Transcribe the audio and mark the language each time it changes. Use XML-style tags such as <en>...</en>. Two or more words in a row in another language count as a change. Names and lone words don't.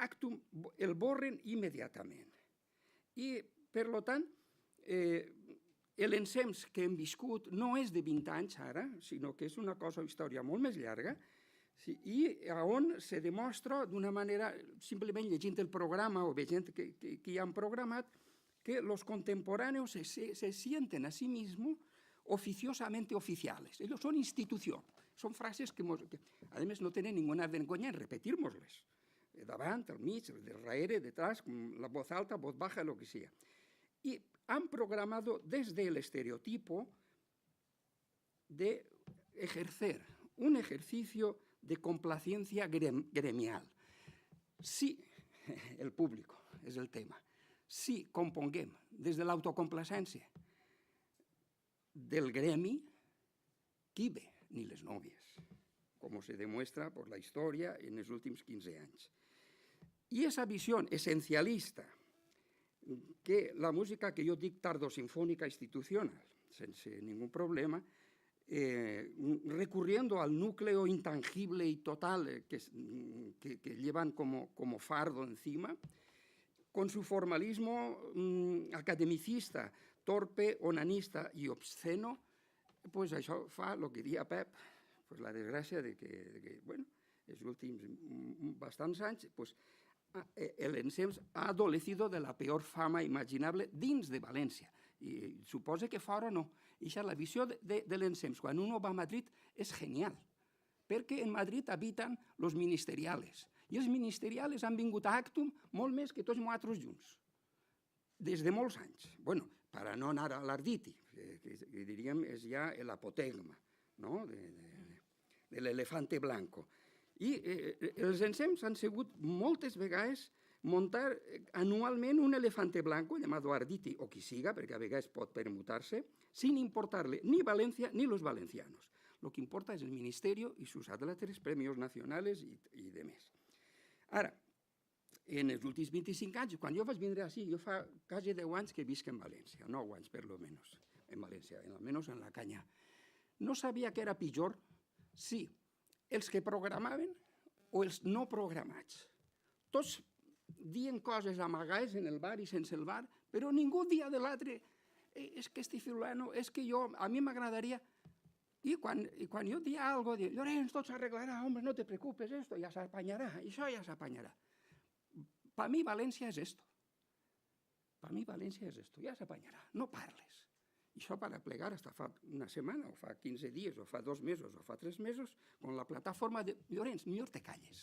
<ca>Actum el borren immediatament. I, per tant, l'ensems que hem viscut no és de 20 anys ara, sinó que és una cosa, història molt més llarga, i on se demostra d'una manera, simplement llegint el programa o veient que hi han programat, que</ca> <es>los contemporáneos se sienten a sí mismos oficiosamente oficiales. Ellos son institución. Son frases que, además, no tienen ninguna vergüenza en repetirmosles.</es> <ca>Davant, al mig, darrere,</ca> <es>detrás, la voz alta, voz baja, lo que sea. Y han programado desde el estereotipo de ejercer un ejercicio de complacencia gremial.</es> <ca>Si el público és el tema. Si componguem des de l'autocomplacència del gremi, qui ve? Ni les nòvies, com</ca> <es>se demuestra</es> <ca>per la història en els últims 15 anys. I aquesta visió essencialista, que la música que jo dic tardosinfónica institucional, sense ningún problema,</ca> <es>recurriendo al núcleo intangible y total que llevan como fardo encima, con su formalismo academicista, torpe, onanista y obsceno,</es> <ca>pues això fa el que diria Pep, pues la desgràcia de que bueno, els últims bastants anys, pues, l'ensems</ca> <es>ha adolecido de la peor fama imaginable</es> <ca>dins de València. I suposa que fora no. I la visió de l'ensems, quan uno va a Madrid, és genial, perquè en Madrid habiten els ministeriales, i els ministeriales han vingut a Actum molt més que tots nosaltres junts, des de molts anys. Bueno, per a no anar a l'Arditi, que diríem és ja l'apotegma, no?, de l'</ca> <es>elefante blanco.</es> <ca>I els ensems han sigut moltes vegades muntar anualment un</ca> <es>elefante blanco llamado Arditi,</es> <ca>o qui siga, perquè a vegades pot permutar-se,</ca> <es>sin importarle ni Valencia ni los valencianos. Lo que importa es el ministerio y sus atletas, premios nacionales y demás.</es> <ca>Ara, en els últims 25 anys, quan jo vaig vindre així, jo fa quasi 10 anys que visc en València, 9 anys per lo menos, en València, almenys en la Canya. No sabia que era pitjor si els que programaven o els no programats. Tots dient coses amagades en el bar i sense el bar, però ningú dia de l'altre, és que este fulano, és que jo, a mi m'agradaria... I quan jo dia algo, dic, Llorenç, tot s'arreglarà, home,</ca> <es>no te preocupes,</es> <ca>esto ja s'apanyarà, això ja s'apanyarà. Per mi València és esto. Per mi València és esto, ja s'apanyarà, no parles. I això per a plegar hasta fa una setmana, o fa 15 dies, o fa 2 mesos, o fa 3 mesos,</ca> <es>con la plataforma de Llorenç,</es> <ca>millor te calles.</ca>